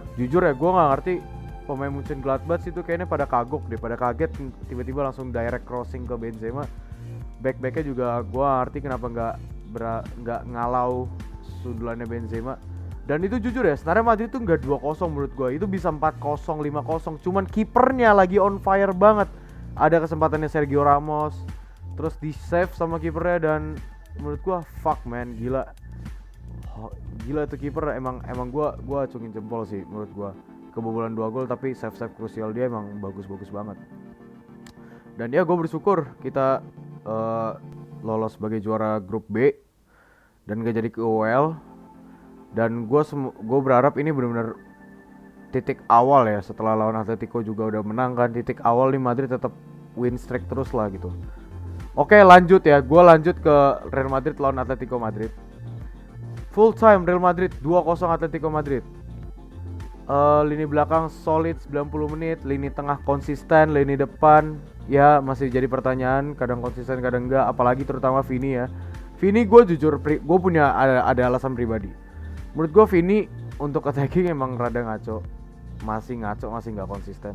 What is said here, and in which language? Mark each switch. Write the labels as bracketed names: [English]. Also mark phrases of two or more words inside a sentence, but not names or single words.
[Indonesian] Jujur ya, gua nggak ngerti pemain Mönchengladbach itu kayaknya pada kagok deh, pada kaget tiba-tiba langsung [English] direct crossing [Indonesian] ke Benzema. Back-backnya juga gua ngerti kenapa nggak ngalau sundulannya Benzema. Dan itu jujur ya, sebenarnya Madrid tuh nggak 2-0 menurut gue, itu bisa 4-0, 5-0. Cuman kipernya lagi [English] on fire [Indonesian] banget. Ada kesempatannya Sergio Ramos, terus di save sama kipernya, dan menurut gue [English] fuck man, [Indonesian] gila. Gila itu kiper, emang gue acungin jempol sih menurut gue. Kebobolan 2 gol tapi save krusial dia emang bagus banget. Dan ya gue bersyukur kita lolos sebagai juara grup B dan gak jadi ke UEL. Dan gue berharap ini benar-benar titik awal ya, setelah lawan Atletico juga udah menang kan, titik awal nih Madrid tetap [English] win streak [Indonesian] terus lah gitu. Oke lanjut ya, gue lanjut ke Real Madrid lawan Atletico Madrid. [English] Full time [Indonesian] Real Madrid 2-0 Atletico Madrid. Lini belakang solid 90 menit, lini tengah konsisten, lini depan ya masih jadi pertanyaan, kadang konsisten kadang enggak, apalagi terutama Vini ya. Vini gue jujur, gue punya ada alasan pribadi. Menurut gue Vini untuk attacking emang rada ngaco, masih nggak konsisten.